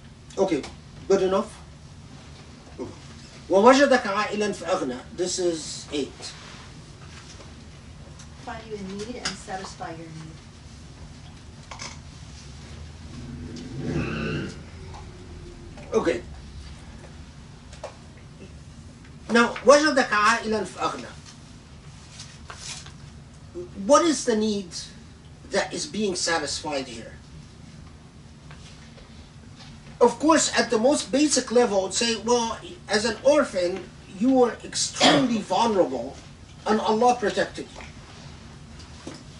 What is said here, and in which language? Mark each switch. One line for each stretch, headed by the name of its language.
English: Okay, good enough?
Arabic: وَوَجَدَكَ عَائِلًا فَأَغْنَى.
English: This is 8. Find you in need and satisfy your need. Okay. Now,
Arabic: وَجَدَكَ عَائِلًا فَأَغْنَى.
English: What is the need that is being satisfied here? Of course, at the most basic level, I would say, well, as an orphan, you were extremely vulnerable, and Allah protected you.